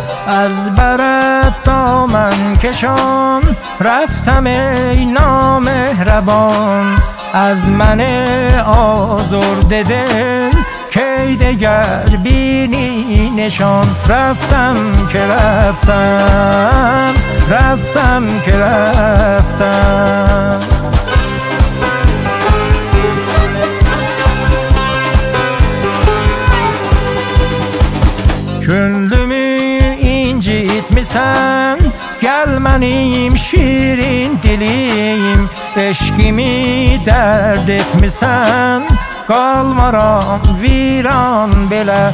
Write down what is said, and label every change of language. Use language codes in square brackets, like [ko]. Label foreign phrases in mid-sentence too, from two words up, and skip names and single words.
[fa] از برت دامن کشان رفتم ای نامهربان، از من آزرده دل کی دگر بینی نشان. رفتم که رفتم، رفتم که رفتم. [tr] Könlümü incitmişsen, gel benim şirin dilim. Eşkimi dert etmişsen, kalmaram viran belə.